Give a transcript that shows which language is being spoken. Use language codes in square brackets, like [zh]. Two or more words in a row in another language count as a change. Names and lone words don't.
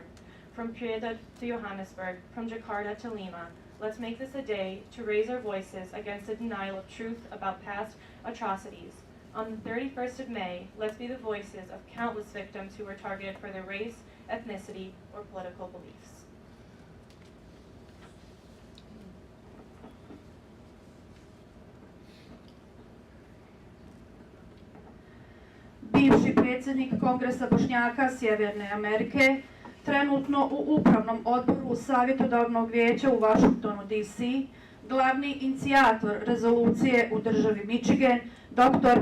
[en] From Prijedor to Johannesburg, from Jakarta to Lima, let's make this a day to raise our voices against the denial of truth about past atrocities. On the 31st of May, let's be the voices of countless victims who were targeted for their race, ethnicity, or political beliefs. [bs] Bivši predsjednik Kongresa Bošnjaka Sjeverne Amerike, trenutno u upravnom odboru Savjetodavnog vijeća u Washingtonu DC, glavni inicijator rezolucije u državi Michigan, dr.